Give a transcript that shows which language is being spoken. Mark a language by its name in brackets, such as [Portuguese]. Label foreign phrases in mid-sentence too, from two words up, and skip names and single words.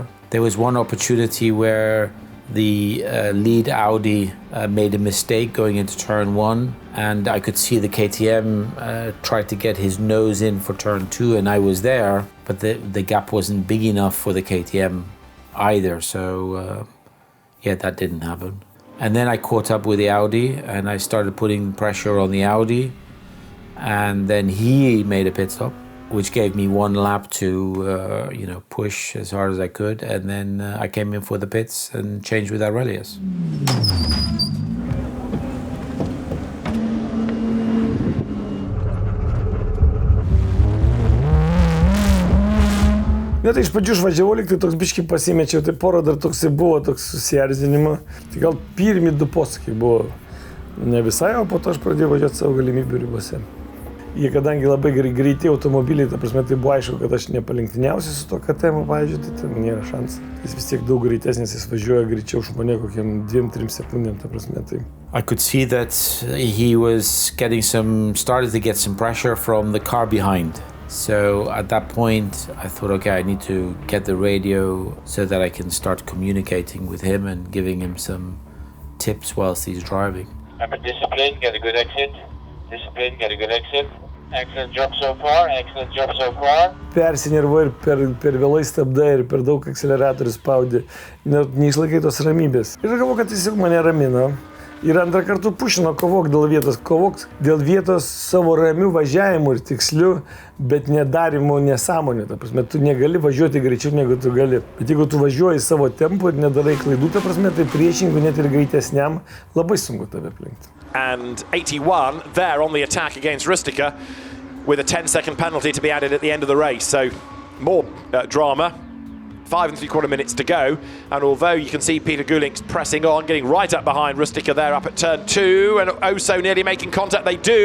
[English] There was one opportunity where the lead Audi made a mistake going into turn 1, and I could see the KTM tried to get his nose in for turn 2, and I was there, but the gap wasn't big enough for the KTM either, so yeah, that didn't happen. And then I caught up with the Audi and I started putting pressure on the Audi, and then he made a pit stop, which gave me one lap to you know, push as hard as I could, and then I came in for the pits and changed with Aurelijus. [Lithuanian] Ne, tai iš pradžių išvažiavau, lyg tai toks biškį pasimečiau, tai porą dar toksai buvo, toks susierzinimo. Tai gal pirmi 2 posūkiai buvo ne visai, o po to aš pradėjau važiuoti savo galimybių ribose. Jie kadangi labai greiti automobiliai, ta prasme, tai buvo aišku, kad aš nepalenktyniausiu su to KTM, pavyzdžiui, tai ten nėra šansų. Jis vis tiek daug greitesnis, jis važiuoja greičiau už mane kokiam 2-3 sekundėm, ta prasme, tai. [English] I could see that he was started to get some pressure from the car behind. So at that point, I thought, okay, I need to get the radio so that I can start communicating with him and giving him some tips whilst he's driving. Remember, discipline, get a good exit. Discipline, get a good exit. Excellent job so far, excellent job so far. [Lithuanian] Persinervau ir per vėlai stabdai ir per daug akceleratorių spaudė. Neišlaikai tos ramybės. Ir galvoju, kad jis mane ramino. Ir antrą kartą pušino, kovok dėl vietos savo ramių važiavimų ir tikslių, bet nedarimų nesąmonė. Ta prasme, tu negali važiuoti greičiau, negu tu gali. Bet jeigu tu važiuoji savo tempu ir nedarai klaidų, ta prasme, tai priešingų net ir greitesniam labai sunku tave aplenkti. [English] And 81 there on the attack against Rusteika with a 10-second penalty to be added at the end of the race. So more drama. 5 3/4 minutes to go, and although you can see Peter Gulink's pressing on, getting right up behind Rusteika there up at turn 2, and oh so nearly making contact, they do.